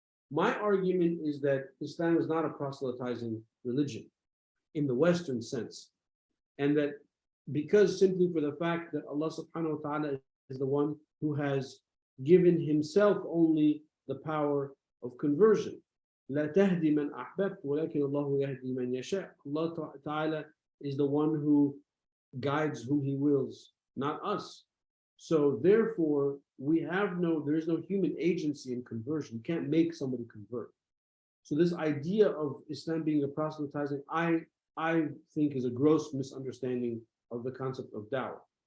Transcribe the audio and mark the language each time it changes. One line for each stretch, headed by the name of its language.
English: My argument is that Islam is not a proselytizing religion in the Western sense, and that because simply for the fact that Allah subhanahu wa ta'ala is the one who has given himself only the power of conversion.
Arabic: لا تهدي من أحببت ولكن الله يهدي من يشاء.
English: Allah ta'ala is the one who guides whom he wills, not us. So therefore, there is no human agency in conversion. You can't make somebody convert. So this idea of Islam being a proselytizing, I think is a gross misunderstanding of the concept of da'wah.